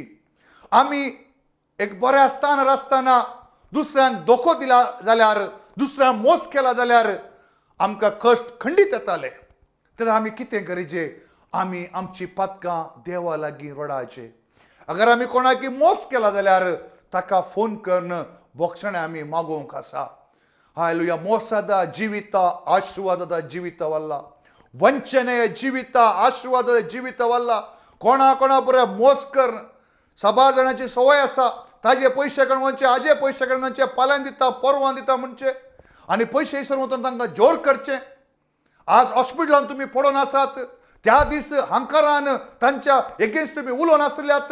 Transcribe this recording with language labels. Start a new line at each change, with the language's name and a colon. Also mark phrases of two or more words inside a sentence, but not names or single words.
Konkani: आमी एक बऱ्या स्थानार आसतना दुसऱ्यांक धोको दिला जाल्यार, दुसऱ्यांक मोस केला जाल्यार आमकां कश्ट खंडीत येताले. तेन्ना आमी कितें गरजेचें? आमी आमची पातकां देवा लागीं रडाचें. अगर आमी कोणाकी मोस केला जाल्यार ताका फोन करून बोक्षणे आमी मागोवंक आसा.
Kannada: हालेलुया ಮೋಸದ ಜೀವಿತ ಆಶೀರ್ವಾದದ ಜೀವಿತವಲ್ಲ. ವಂಚನೆಯ ಜೀವಿತ ಆಶೀರ್ವಾದದ ಜೀವಿತವಲ್ಲ.
Konkani: कोणा बरे मोस कर. साबार जाणांची सवय आसा ताजे पयशे काडून आजे पयशे काडून फाल्यां दिता परवां दिता म्हणचे आनी पयशे इसर वचून तांकां जोर करचे. आज हॉस्पिटलांत तुमी पडून आसात, त्या दीस हंकारान तांच्या एगेन्स्ट तुमी उलोवन आसल्यात.